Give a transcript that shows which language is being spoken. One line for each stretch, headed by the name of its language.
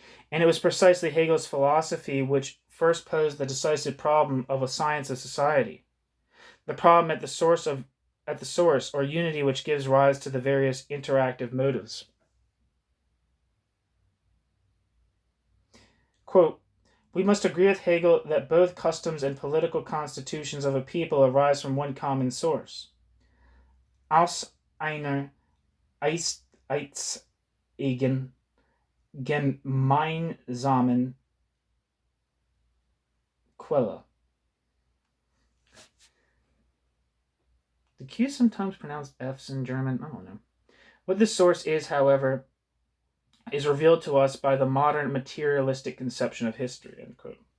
English: And it was precisely Hegel's philosophy which first posed the decisive problem of a science of society, the problem at the source or unity which gives rise to the various interactive motives. Quote, we must agree with Hegel that both customs and political constitutions of a people arise from one common source.
German: Aus einer einzigen gemeinsamen Quelle.
English: The Q's sometimes pronounced F's in German. I don't know. What this source is, however, is revealed to us by the modern materialistic conception of history, end quote.